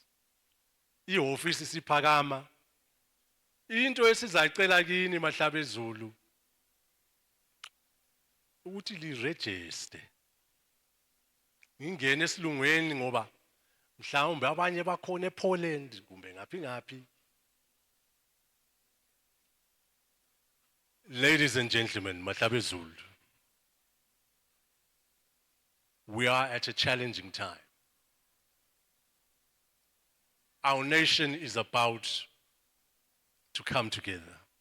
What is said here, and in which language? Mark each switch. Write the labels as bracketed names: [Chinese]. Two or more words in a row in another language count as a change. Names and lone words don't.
[North Ndebele] Ihofisi siphakama. Into esizayicela kini Mahlabezulu ukuthi liregister. Ngingene esilungweni ngoba mhlawumbe abanye bakhona ePoland kumbe ngaphi. [English] Ladies and gentlemen, Mahlabezulu, we are at a challenging time. Our nation is about to come together.